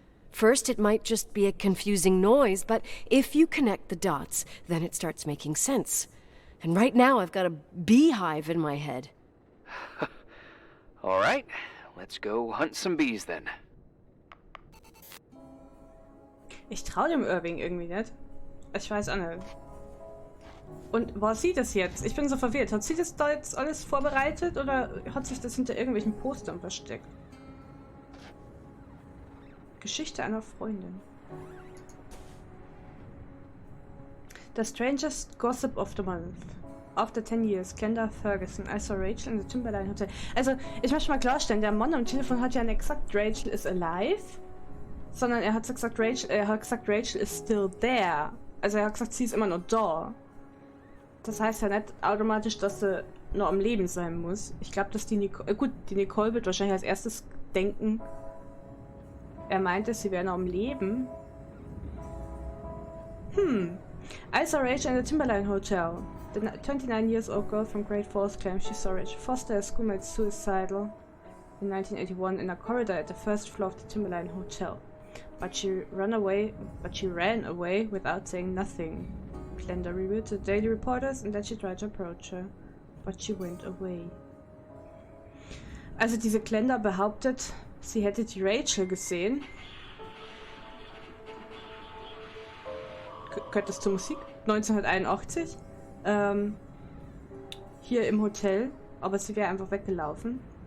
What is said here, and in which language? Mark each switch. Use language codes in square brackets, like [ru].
[en] First, it might just be a confusing noise, but if you connect the dots, then it starts making sense. And right now, I've got a beehive in my head. All right, let's go hunt some bees then. [de] Ich traue dem Irving irgendwie nicht. Ich weiß auch nicht. Und war sie das jetzt? Ich bin so verwirrt. Hat sie das da jetzt alles vorbereitet oder hat sich das hinter irgendwelchen Postern versteckt? Geschichte einer Freundin. [en] The strangest gossip of the month. After 10 years, Glenda Ferguson. I saw Rachel in the Timberline Hotel. [de] Also, ich möchte mal klarstellen, der Mann am Telefon hat ja nicht gesagt, [en] Rachel is alive, [de] sondern er hat gesagt, [en] Rachel is still there. [de] Also er hat gesagt, sie ist immer noch da. Das heißt ja nicht automatisch, dass sie noch am Leben sein muss. Ich glaube, dass die Nicole, gut, die Nicole wird wahrscheinlich als erstes denken, er meinte, sie wäre noch am Leben. [en] I saw Rachel in the Timberline Hotel. The 29-year-old girl from Great Falls claims she saw Rachel Foster, a schoolmate, suicidal in 1981 in a corridor at the first floor of the Timberline Hotel. But she ran away without saying nothing. Glenda revealed to the Daily Reporters and then she tried to approach her. But she went away. [de] Also diese Glenda behauptet, sie hätte die Rachel gesehen. Gehört das zur Musik? 1981. Hier im Hotel. Aber sie wäre einfach weggelaufen.